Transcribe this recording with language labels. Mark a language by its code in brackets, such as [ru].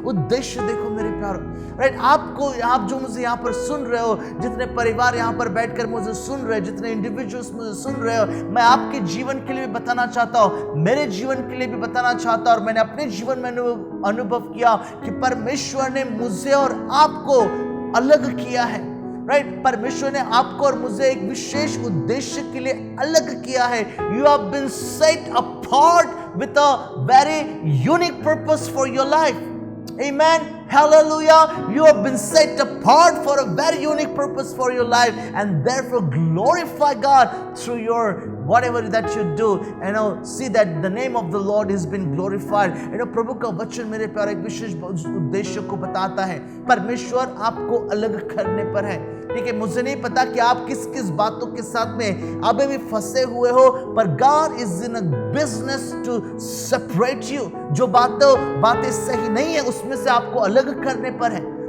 [hi] उद्देश्य देखो मेरे प्यारो, राइट, आप जो मुझे यहाँ पर सुन रहे हो, जितने परिवार यहाँ पर बैठकर मुझे सुन रहे हो, जितने इंडिविजुअल्स मुझे सुन रहे हो, मैं आपके जीवन के लिए भी बताना चाहता हूँ, मेरे जीवन के लिए भी बताना चाहता हूँ, और मैंने अपने जीवन में अनुभव किया कि परमेश्वर ने मुझे और आपको अलग किया है। राइट, परमेश्वर ने आपको और मुझे एक विशेष उद्देश्य के लिए अलग किया है। [en] You have been set apart with a very unique purpose for your life. Amen. Hallelujah. You have been set apart for a very unique purpose for your life, and therefore glorify God through your whatever that you do. See that the name of the Lord has been glorified. [hi] प्रभु का वचन मेरे प्यारे एक विशेष उद्देश्य को बताता है। परमेश्वर आपको अलग करने पर है। ठीक है, मुझे नहीं पता कि आप किस किस बातों के साथ में अभी भी फंसे हुए हो, पर [en] God is in a business to separate you. [hi] जो बातें सही नहीं है उसमें से आपको अलग करने पर है।